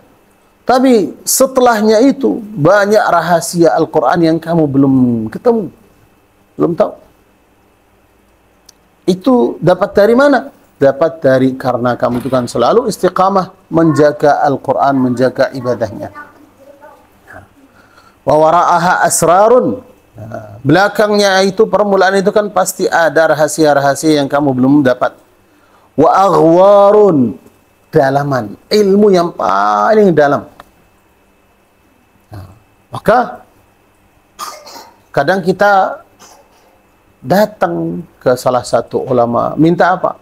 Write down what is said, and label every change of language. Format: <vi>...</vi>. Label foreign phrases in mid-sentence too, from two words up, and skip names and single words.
<id>Tapi setelahnya itu banyak rahasia Al-Quran yang kamu belum ketemu, belum tahu. Itu dapat dari mana? Dapat dari karena kamu itu kan selalu istiqamah menjaga Al-Quran, menjaga ibadahnya.</id> <ar>ووراءها أسرار.</ar> <id>Belakangnya itu, permulaan itu kan pasti ada rahasia-rahasia yang kamu belum dapat.</id> <ar>وأغوار,</ar> <id>dalaman, ilmu yang paling dalam. Maka kadang kita datang ke salah satu ulama, minta apa?</id>